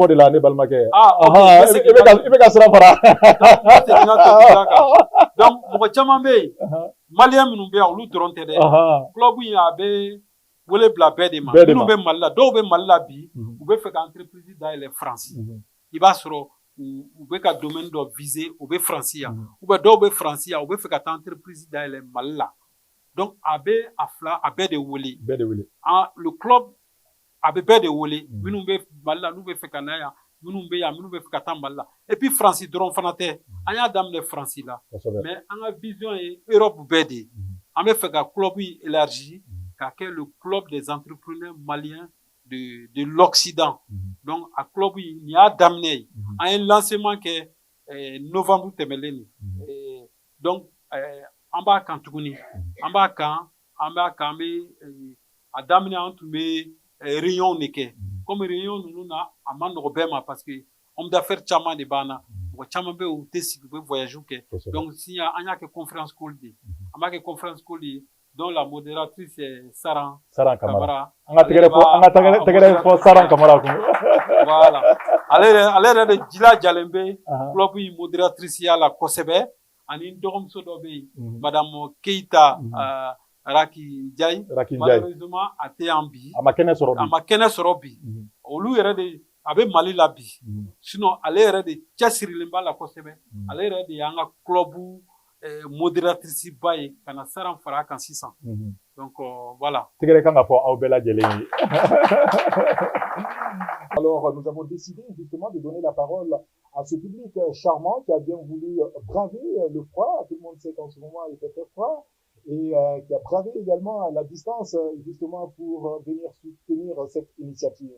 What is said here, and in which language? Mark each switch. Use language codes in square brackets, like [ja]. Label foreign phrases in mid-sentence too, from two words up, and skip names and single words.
[bm] Donc mɔgɔ caman bɛ yen Malien minnu bɛ yan olu dɔrɔn tɛ dɛ club in a bɛ wele bila bɛɛ de ma minnu bɛ Mali la dɔw bɛ Mali la bi u bɛ fɛ ka entreprise dayɛlɛ France i b'a sɔrɔ u bɛ ka domaine dɔ viser u bɛ France yan [fr] ou bien [bm] dɔw bɛ France yan u bɛ fɛ ka taa entreprise dayɛlɛ Mali la donc a bɛ a fila a bɛɛ de wele [fr] le club [bm] a bɛ bɛɛ de wele minnu bɛ Mali la n'u bɛ fɛ ka na yan minnu bɛ yan minnu bɛ fɛ ka taa Mali la [fr] et puis [bm] France dɔrɔn fana tɛ an y'a daminɛ France la mais an ka vision ye Europe bɛɛ de ye an bɛ fɛ ka club in élargi ka kɛ [fr] le club des entrepreneurs maliens de l'Occident [bm] donc a club in nin y'a daminɛ ye an ye lancement kɛ novembre tɛmɛlen nin donc an b'a kan tuguni an b'a kan an bɛ a daminɛ an tun bɛ réunion de kɛ [fr] comme réunion [bm] ninnu na a ma nɔgɔ bɛɛ ma [fr] parce que homme d'affaires [bm] caman de b'an na mɔgɔ caman bɛ yen u tɛ sigi u bɛ voyage kɛ donc si an y'a kɛ [fr] conférence call [bm] de an b'a kɛ [fr] conférence call [bm] de [fr] dont la modératrice est Saran Kamara [bm] an ka tɛgɛrɛ fɔ Saran Kamara kun voilà ale yɛrɛ de jilajalen bɛ club in modératrice ya la kosɛbɛ ani dɔgɔmuso dɔ bɛ yen madame Keita Raki Ndiaye malheureusement a tɛ yan bi a ma kɛnɛ sɔrɔ bi olu yɛrɛ de a bɛ Mali la bi sinon ale yɛrɛ de cɛsirilen b'a la kosɛbɛ ale yɛrɛ de y'an ka club modératrice ba ye ka na Saran fara a kan sisan [fr] donc voilà. [bm] Tɛgɛrɛ kan ka fɔ aw bɛɛ lajɛlen ye. [fr] Alors nous avons décidé justement de donner la parole à ce public charmant qui a bien voulu braver le froid. Tout le monde sait qu'en ce moment il fait très froid. Et qui a bravé également la distance justement pour venir soutenir cette initiative.